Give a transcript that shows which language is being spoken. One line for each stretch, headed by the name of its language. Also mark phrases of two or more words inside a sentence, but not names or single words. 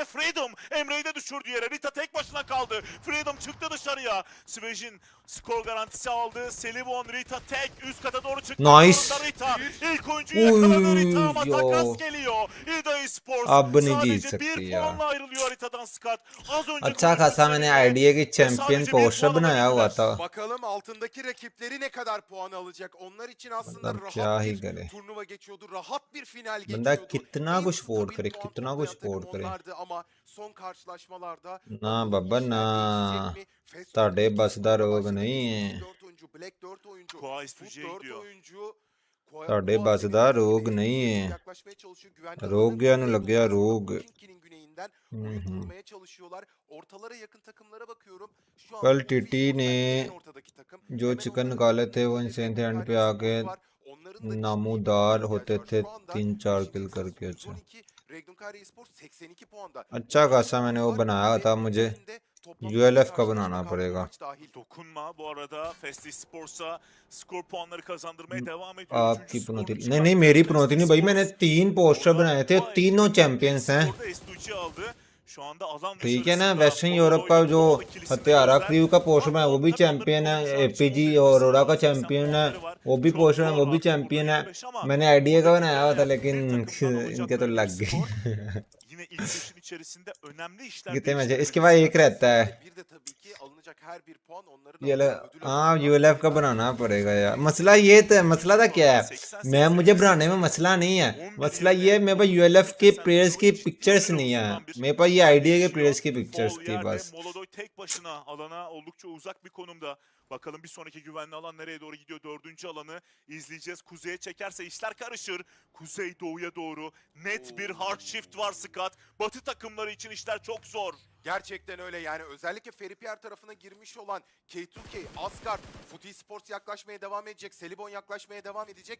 Turkish: Freedom Emre'yi de düşürdü yere. Rita tek başına kaldı. Freedom çıktı dışarıya. Svejin skor garantisi aldı. Selibon Rita tek. Üst kata doğru çıktı. Nice. Rita ilk oyuncuyu yakaladı Rita ama takas geliyor. Esports
Hindi: अब नहीं जीत
Turkish: sadece
Hindi: सकती
Turkish: bir
Hindi: यार
Turkish: puanla ayrılıyor haritadan Scott. Az önce
Hindi: अच्छा खासा मैंने आइडिया की चैंपियन पोस्टर बनाया हुआ था
Turkish: Bakalım altındaki rakipleri ne kadar puan alacak. Onlar için aslında
Hindi: मतलब
Turkish: rahat
Hindi: क्या ही
Turkish: bir
Hindi: करे
Turkish: turnuva geçiyordu. Rahat bir final
Hindi: बंदा
Turkish: geçiyordu.
Hindi: कितना
Turkish: En
Hindi: कुछ
Turkish: stabil
Hindi: वोट करे
Turkish: puan
Hindi: कितना
Turkish: toplayan
Hindi: कुछ
Turkish: takım
Hindi: वोट करे
Turkish: onlardı ama son karşılaşmalarda
Hindi: ना
Turkish: bakalım
Hindi: बाबा
Turkish: işler
Hindi: ना
Turkish: değişecek mi? Fast
Punjabi: ਤੁਹਾਡੇ
Turkish: Food'un
Punjabi: ਬਸ ਦਾ
Turkish: skora
Punjabi: ਰੋਗ
Turkish: başladı.
Punjabi: ਨਹੀਂ
Turkish: Esports'un
Punjabi: ਹੈ
Turkish: 4 oyuncu, Black 4 oyuncu, Koa Food Estuji'ye 4 gidiyor. oyuncu.
Punjabi: ਤੁਹਾਡੇ ਬਸ ਦਾ ਰੋਗ ਨਹੀਂ ਹੈ
Turkish: yaklaşmaya çalışıyor. Güvenli
Punjabi: ਰੋਗਿਆਂ ਨੂੰ
Turkish: alanın
Punjabi: ਲੱਗਿਆ
Turkish: kuzey
Punjabi: ਰੋਗ
Turkish: Pochinki'nin güneyinden oyun kurmaya çalışıyorlar. Ortalara yakın takımlara bakıyorum. Şu anda
Hindi: कल
Turkish: Ufi
Hindi: टीटी
Turkish: Sports
Hindi: ने
Turkish: bence en ortadaki takım.
Hindi: जो
Turkish: Hemen
Hindi: चिकन
Turkish: onların
Hindi: निकाले थे वो
Turkish: önünde
Hindi: इंसेन
Turkish: bir
Hindi: थे एंड पे
Turkish: Karya
Hindi: आके
Turkish: Sports var. Onların da ciddi bir
Hindi: नामूदार
Turkish: puana
Hindi: होते
Turkish: ihtiyacı
Hindi: थे
Turkish: var. Şu anda
Hindi: 3-4 Beşiktaş किल करके अच्छा
Turkish: 112, Regnum Karya Esports 82 puanda.
Hindi: अच्छा खासा मैंने वो बनाया था मुझे ULF का बनाना पड़ेगा
Turkish: Dokunma bu arada Festi Sports'a skor puanları kazandırmaya devam ediyor.
Hindi: आपकी पनौती नहीं नहीं मेरी पनौती नहीं भाई मैंने 3 पोस्टर बनाए थे तीनों चैंपियंस हैं
Turkish: Şu anda alan
Hindi: ठीक है ना वेस्टर्न यूरोप का जो हत्यारा क्रू का पोस्टर बनाया वो भी चैंपियन है APG और अरोड़ा का चैंपियन है वो भी पोस्टर है वो भी चैंपियन है मैंने आइडिया का बनाया हुआ था लेकिन इनके तो लग गए
Turkish: Yine ilk beşin içerisinde önemli işler
Hindi: कितने मैच है
Turkish: değiştirmedi.
Hindi: इसके बाद एक रहता है
Turkish: Bir de tabii ki alınacak her bir puan onların
Hindi: ये
Turkish: alacağı ödül
Hindi: हाँ
Turkish: arasında
Hindi: ULF का बनाना पड़ेगा यार मसला ये तो मसला था क्या है मैं मुझे बनाने में मसला नहीं है मसला ये है मेरे पास ULF के प्लेयर्स की पिक्चर्स नहीं है मेरे पास ये आइडिया के प्लेयर्स की पिक्चर्स
Turkish: Bol
Hindi: थी
Turkish: yerde
Hindi: बस
Turkish: Molodoy tek başına alana oldukça uzak bir konumda. Bakalım bir sonraki güvenli alan nereye doğru gidiyor? 4. alanı izleyeceğiz. Kuzeye çekerse işler karışır. Kuzey doğuya doğru net bir hard shift var Scott. Batı takımları için işler çok zor. Gerçekten öyle yani özellikle Feripierre tarafına girmiş olan K2K, Asgard, Futi Sports yaklaşmaya devam edecek, Selibon yaklaşmaya devam edecek.